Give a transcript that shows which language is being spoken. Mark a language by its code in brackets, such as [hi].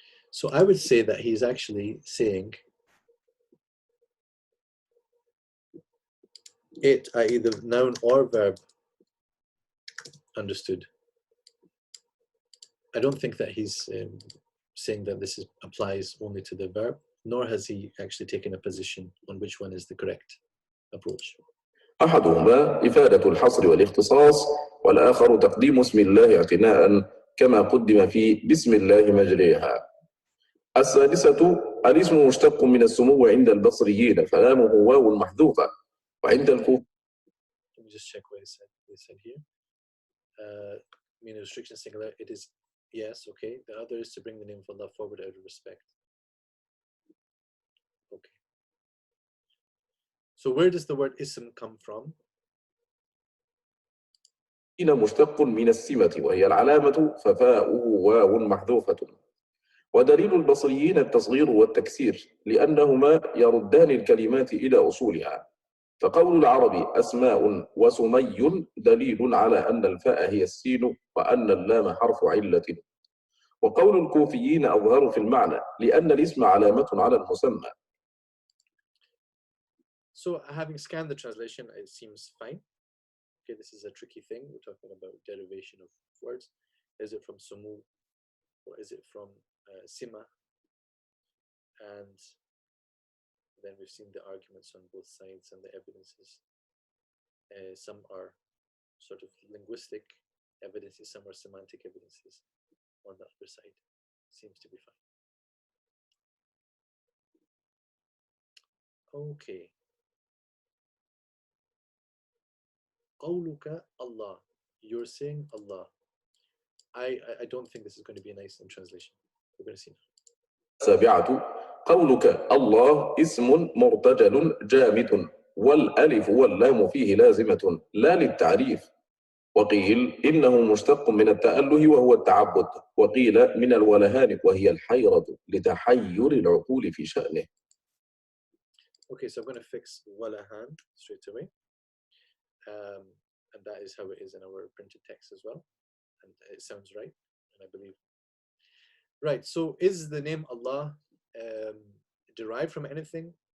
[en] So I would say that he's actually saying it, i.e. the noun or verb, understood. I don't think that he's saying that this applies only to the verb, nor has he actually taken a position on which one is the correct approach. [ar] أحدهما إفادة الحصر والاختصاص، والآخر تقديم اسم الله اعتناء كما قدم في بسم الله مجريها. السادسة الاسم مشتق من السمو عند البصريين فلامه واو محذوفة، وعند الكوفة. [en] Let me just check what he said here. Mean restriction singular, it is yes, okay. The other is to bring the name of Allah forward out of respect. Okay. So where does the word ism come from? [ar] إن مشتق من السمة وهي العلامة ففاؤه واو محذوفة. ودليل البصريين التصغير والتكسير لأنهما يردان الكلمات إلى أصولها. فقول العربي أسماء وسمي دليل على أن الفاء هي السين وأن اللام حرف علة. وقول الكوفيين أظهر في المعنى لأن الاسم علامة على المسمى. [en] So having scanned the translation, it seems fine. Okay, this is a tricky thing. We're talking about derivation of words. Is it from sumu or is it from sima? And then we've seen the arguments on both sides and the evidences. Some are sort of linguistic evidences, some are semantic evidences on the other side. Seems to be fine. Okay. [ar] قولك [en] Allah. You're saying Allah. I don't think this is going to be a nice translation. We're going to see. [ar] سابعة قولك الله اسم مرتجل جامد والألف واللام فيه لازمة لا للتعريف. وقيل إنه مشتق من التأله وهو التعبد، وقيل من الولهان وهي الحيرة لتحير العقول في شأنه. [en] Okay, so I'm going to fix walahan straight away. And that is how it is in our printed text as well. And it sounds right, and I believe. Right, so is the name Allah derived from anything?